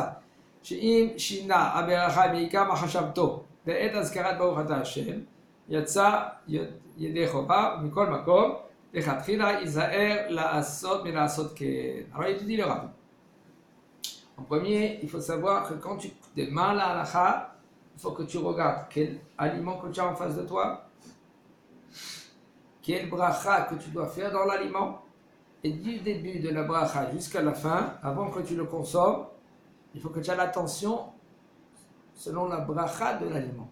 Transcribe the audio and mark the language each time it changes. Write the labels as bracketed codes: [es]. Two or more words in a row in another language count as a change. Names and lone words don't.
[he] שאם שינה הברכה מעיקר מחשבתו בעת אזכרת ברוך אתה השם, יצא ידי חובה, ומכל מקום, לכתחילה ייזהר לעשות מלעשות כן. [fr] Alors il te dit le Rav. En premier, il faut savoir que quand tu démarres la halakha, il faut que tu regardes quel aliment que tu as en face de toi, quel bracha que tu dois faire dans l'aliment, et du début de la bracha jusqu'à la fin, avant que tu le consommes, il faut que tu aies l'attention selon la bracha de l'aliment.